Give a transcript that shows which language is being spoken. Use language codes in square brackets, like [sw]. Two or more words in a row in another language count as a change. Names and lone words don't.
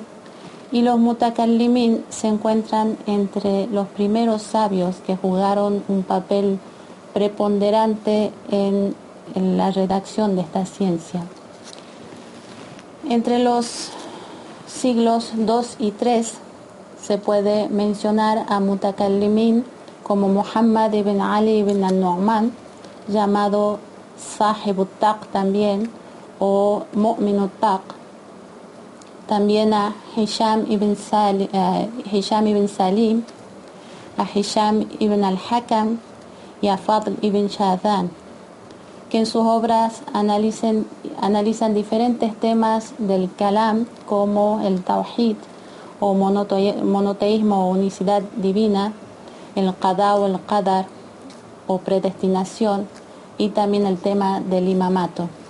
[es] Y los mutakallimin se encuentran entre los primeros sabios que jugaron un papel preponderante en la redacción de esta ciencia. Entre los siglos II y III se puede mencionar a mutakallimin como Muhammad ibn Ali ibn al-Nu'man, llamado Sahib al-Taq también, o Mu'min al-Taq. También a Hisham ibn Salim, a Hisham ibn al-Hakam y a Fadl ibn Shadhan, que en sus obras analizan diferentes temas del kalam como el tawhid o monoteísmo o unicidad divina, el qada o el qadar o predestinación y también el tema del imamato.